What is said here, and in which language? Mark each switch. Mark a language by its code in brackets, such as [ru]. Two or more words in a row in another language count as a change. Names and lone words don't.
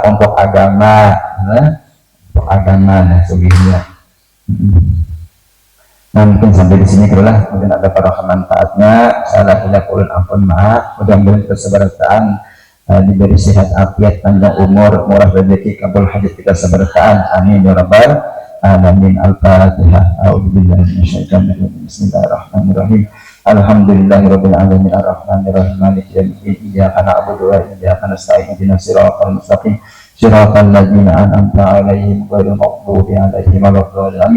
[bjn] Untuk agama, untuk agama nah sugihnya. Nah, mungkin sampai di sini keluar. Mungkin ada para manfaatnya. Salah tidak ulun ampun maaf. Mudah-mudahan keseberkahan diberi sehat afiat panjang umur murah rezeki kabul hajat kita seberkahan [ar] آمين يا رب العالمين. [bjn] Al-Fatihah. [ar] أعوذ بالله من الشيطان الرجيم. بسم الله الرحمن الرحيم. الحمد لله رب العالمين الرحمن الرحيم مالك يوم الدين إياك نعبد وإياك نستعين اهدنا الصراط المستقيم صراط الذين أنعمت عليهم غير المغضوب عليهم ولا الضالين آمين.